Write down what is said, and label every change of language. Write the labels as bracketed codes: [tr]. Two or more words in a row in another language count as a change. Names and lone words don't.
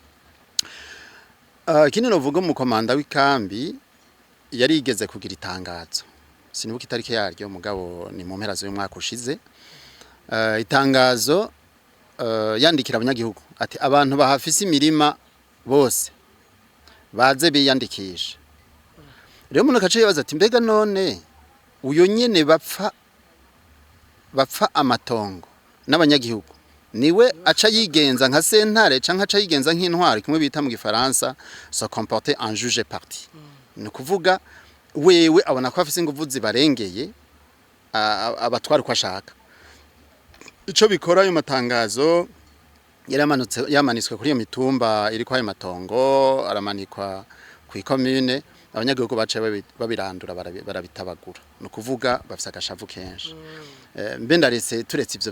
[rn] ikindi novuga mu komanda w'ikambi yari igeze kugira itangazo sinibuka itariki yaryo mugabo ni mu mpera z'umwaka ushize itangazo yandikira abanyagihugu ati abantu bahafise imirima bose baze biyandikisha rero umuntu akaciye yabaza ati mbega none uyo nyene bapfa amatongo n'abanyagihugu niwe aca yigenza nka sentare canke aca yigenza nk'intwari kumwe bita mu gifaransa [fr] se comporter en juge [rn] parti ni kuvuga wewe abona ko afise inguvu zibarengeye abatwara uko ashaka ico bikora ayo matangazo yamanitswe kuri iyo mitumba iri kwa ayo matongo aramanikwa ku ikomune abanyagihugu bace babirandura barabitabagura no kuvuga bafise agashavu kenshi mbe ndaretse turetse ivyo